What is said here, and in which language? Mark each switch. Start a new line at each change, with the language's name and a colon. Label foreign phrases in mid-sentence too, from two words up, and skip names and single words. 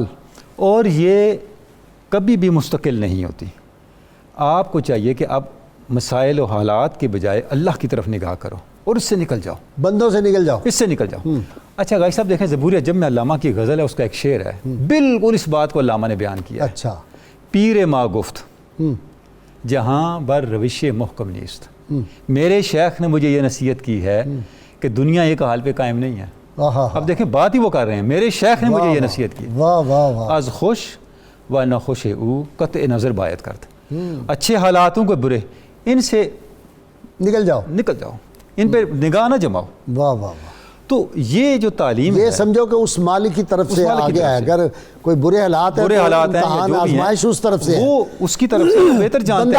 Urdu: اور یہ کبھی بھی مستقل نہیں ہوتی. آپ کو چاہیے کہ آپ مسائل و حالات کے بجائے اللہ کی طرف نگاہ کرو اور اس سے نکل جاؤ, بندوں سے نکل جاؤ, اس سے نکل جاؤ. اچھا غازی صاحب دیکھیں, زبور جب میں علامہ کی غزل ہے, اس کا ایک شعر ہے, بالکل اس بات کو علامہ نے بیان کیا ہے. اچھا,
Persian: پیر ما گفت جہاں بر روش محکم نیست.
Urdu: میرے شیخ نے مجھے یہ نصیحت کی ہے کہ دنیا ایک حال پہ قائم نہیں ہے. اب دیکھیں بات ہی وہ کر رہے ہیں, میرے شیخ نے مجھے یہ نصیحت کی. واہ واہ واہ.
Persian: از خوش و نخوش او قطع نظر باید کرد.
Urdu: اچھے حالاتوں کو برے, ان سے نکل جاؤ, ان پہ نگاہ نہ جماؤ. واہ واہ واہ. تو یہ جو تعلیم یہ سمجھو کہ اس مالک کی طرف سے آگے ہے. اگر کوئی برے حالات ہیں, امتحان آزمائش اس طرف سے ہے, وہ اس کی طرف سے بہتر جانتا ہے.